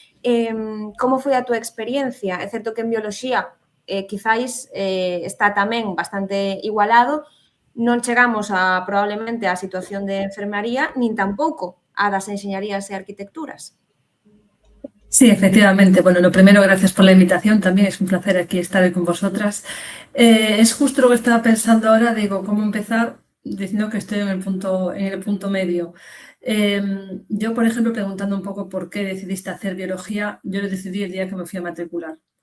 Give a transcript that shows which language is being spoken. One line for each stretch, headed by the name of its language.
Galician: Como foi a túa experiencia? É certo que en bioloxía quizáis está tamén bastante igualado, non chegamos probablemente á situación de enfermaría, nin tampouco a das enxeñarías e arquitecturas.
Spanish: Sí, efectivamente. Bueno, lo primero, gracias por la invitación. También es un placer aquí estar hoy con vosotras. Es justo lo que estaba pensando ahora, digo, cómo empezar diciendo que estoy en el punto medio. Yo, por ejemplo, preguntando un poco por qué decidiste hacer biología, yo lo decidí el día que me fui a matricular.